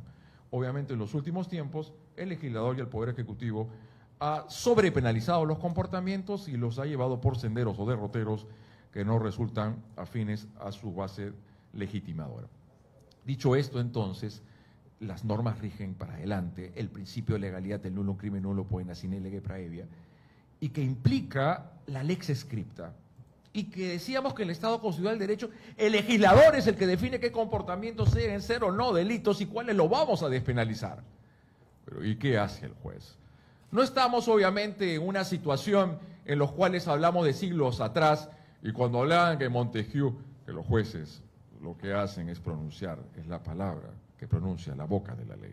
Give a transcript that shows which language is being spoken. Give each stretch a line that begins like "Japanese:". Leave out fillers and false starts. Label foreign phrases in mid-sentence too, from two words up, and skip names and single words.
Spanish: Obviamente en los últimos tiempos el legislador y el Poder Ejecutivo ha sobrepenalizado los comportamientos y los ha llevado por senderos o derroteros que no resultan afines a su base legitimadora. Dicho esto, entonces, las normas rigen para adelante el principio de legalidad del
Latin: nullum crimen nullo poena sine lege praevia,
Spanish: y que implica la
Latin: lex scripta,
Spanish: y que decíamos que en el Estado constitucional del derecho el legislador es el que define qué comportamientos deben ser o no delitos y cuáles lo vamos a despenalizar. Pero ¿y qué hace el juez? No estamos obviamente en una situación en la cual hablamos de siglos atrás, y cuando hablaban de Montesquieu, que los jueces lo que hacen es pronunciar, es la palabra que pronuncia la boca de la ley.